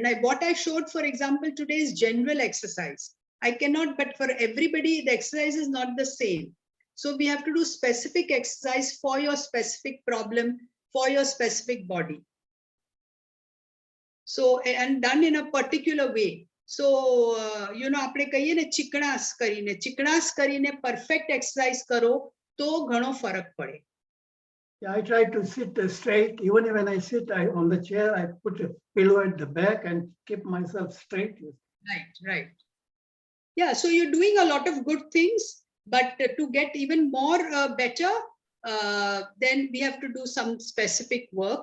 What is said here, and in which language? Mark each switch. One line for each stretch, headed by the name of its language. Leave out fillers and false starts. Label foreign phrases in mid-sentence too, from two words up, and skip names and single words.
English: Like what I showed, for example, today is general exercise. I cannot, but for everybody, the exercise is not the same. So we have to do specific exercise for your specific problem, for your specific body. So, and done in a particular way. So,
Gujarati: આપણે કહીએ ને ચિકણાસ કરીને
English: perfect exercise
Gujarati: કરો તો ઘણો ફરક પડે.
English: Yeah, I try to sit straight. Even when I sit on the chair, I put a pillow at the back and keep myself straight. Right. Yeah, so you're doing a lot of good things, but to get even more better, then we have to do some specific work.